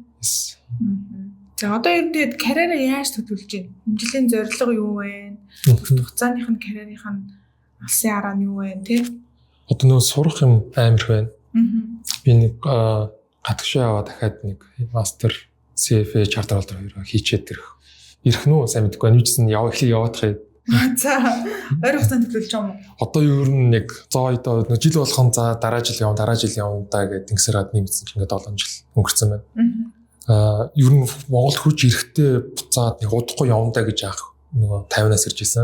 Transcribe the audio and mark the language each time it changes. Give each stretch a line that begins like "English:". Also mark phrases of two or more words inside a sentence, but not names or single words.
Mongolian: За одоо ер нь тэгээд карьераа яаж төлөвлөж байна? Энэ жилийн зорилго юу вэ? Хугацааных нь карьерийнх нь алсын араа нь юу вэ? Тэ? Одоо нөгөө сурах юм амар байна. Би нэг гадагшаа аваа дахиад нэг мастер
English: CFA charter holder
Mongolian: хоёроо хийчээд ирэх нүү сайн мэдгүй байна. Юусэн эхлээ яваадах юм. За ойр хугацаанд төлөвлөж байгаа юм уу? Одоо ер нь нэг 100 одоо жил болгон за дараа жил явна да гэдэг ингэсэрад нэмсэн чинь ингээд 7 жил өнгөрцөн байна. Ер нь Монгол хурж ирэхдээ буцаад нэг удахгүй явна да гэж яах нөгөө 50-аас ирж исэн.